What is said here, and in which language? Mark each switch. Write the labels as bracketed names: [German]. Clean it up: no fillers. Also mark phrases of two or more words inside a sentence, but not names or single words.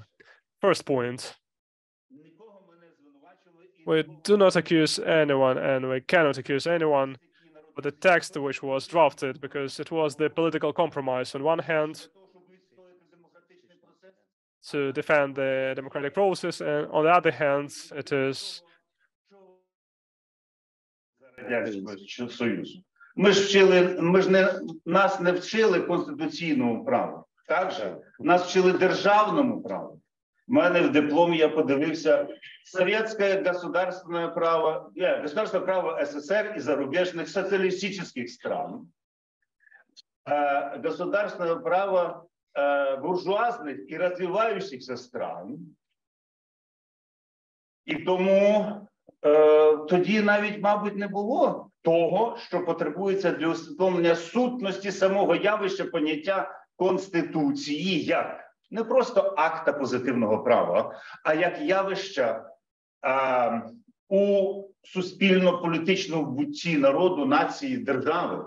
[English] First point, we do not accuse anyone, and we cannot accuse anyone with the text which was drafted, because it was the political compromise. On one hand, to defend the democratic process, and on the other hand, it is [Ukrainian] нас не вчили конституційному праву, так же? Нас вчили державному праву. У мене в дипломі я подивився [Russian] советское государственное право, государственное право СССР и зарубежных социалистических стран, государственное право буржуазных и развивающихся стран. [Ukrainian] І тому тоді навіть, мабуть, не було того, що потребується для усвідомлення сутності самого явища поняття Конституції як не просто акта позитивного права, а як явища у суспільно-політичному бутті народу, нації, держави.